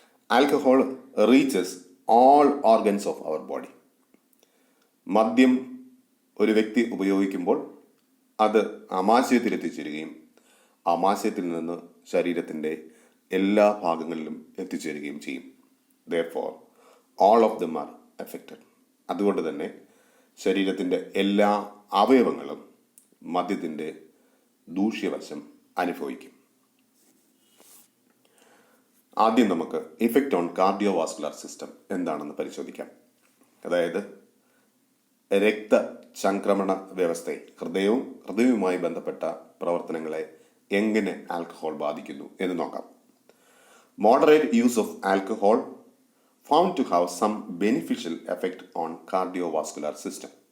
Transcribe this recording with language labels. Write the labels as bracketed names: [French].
[English] Alcohol reaches all organs of our body. [Malayalam] മദ്യം ഒരു വ്യക്തി ഉപയോഗിക്കുമ്പോൾ അത് ആമാശയത്തിൽ എത്തിച്ചേരുകയും ആമാശയത്തിൽ നിന്ന് ശരീരത്തിൻ്റെ എല്ലാ ഭാഗങ്ങളിലും എത്തിച്ചേരുകയും ചെയ്യും. [English] Therefore, all of them are affected. [Malayalam] അതുകൊണ്ട് തന്നെ ശരീരത്തിൻ്റെ എല്ലാ അവയവങ്ങളും മദ്യത്തിൻ്റെ ദൂഷ്യവശം അനുഭവിക്കും. ആദ്യം നമുക്ക് [English] effect on cardiovascular system [Malayalam] എന്താണെന്ന് പരിശോധിക്കാം. അതായത് രക്തചംക്രമണ വ്യവസ്ഥയെ, ഹൃദയവുമായി ബന്ധപ്പെട്ട പ്രവർത്തനങ്ങളെ എങ്ങനെ ആൽക്കഹോൾ ബാധിക്കുന്നു എന്ന് നോക്കാം. [English] Moderate use of alcohol found to have some beneficial effect on cardiovascular system.